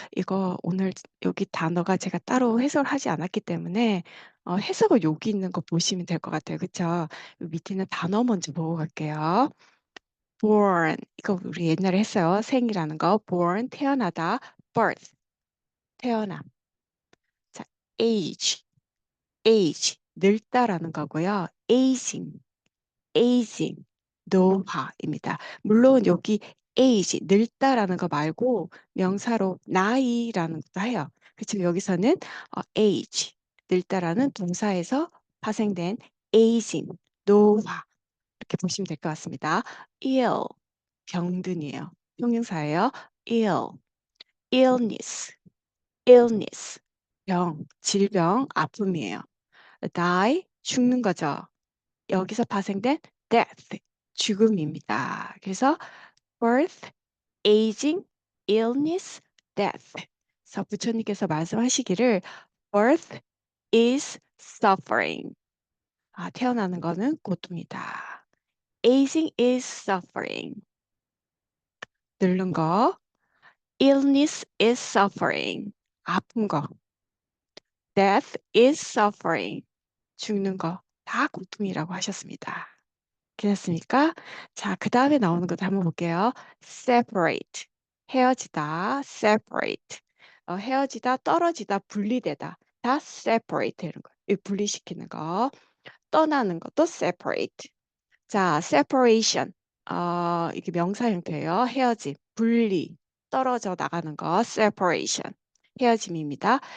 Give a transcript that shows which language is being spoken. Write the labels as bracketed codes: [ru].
[ko] 이거 오늘 여기 단어가 제가 따로 해설하지 않았기 때문에 해석은 여기 있는 거 보시면 될 것 같아요. 그쵸? 밑에는 단어 먼저 보고 갈게요. born, 이거 우리 옛날에 했어요. 생이라는 거. born, 태어나다. birth, 태어남. 자, age, age, 늙다라는 거고요. aging, aging, 노화입니다. 물론 여기 age, 늙다라는 거 말고 명사로 나이라는 것도 해요. 그렇지만 여기서는 age, 늙다라는 동사에서 파생된 aging, 노화 이렇게 보시면 될 것 같습니다. ill, 병든이에요. 형용사예요. ill, illness, illness, 병, 질병, 아픔이에요. die, 죽는 거죠. 여기서 파생된 death, 죽음입니다. 그래서 birth, aging, illness, death. 그래서 부처님께서 말씀하시기를 [en] birth is suffering. [ko] 태어나는 거는 고통이다. [en] aging is suffering. [ko] 늙는 거. [en] illness is suffering. [ko] 아픈 거. [en] death is suffering. [ko] 죽는 거. 다 고통이라고 하셨습니다. 괜찮습니까? 자, 그 다음에 나오는 것도 한번 볼게요. separate, 헤어지다, separate. 헤어지다, 떨어지다, 분리되다. 다 separate 이런 거. 이 분리시키는 거. 떠나는 것도 separate. 자, separation. 이게 명사 형태예요. 헤어짐, 분리, 떨어져 나가는 거, separation. 헤어짐입니다.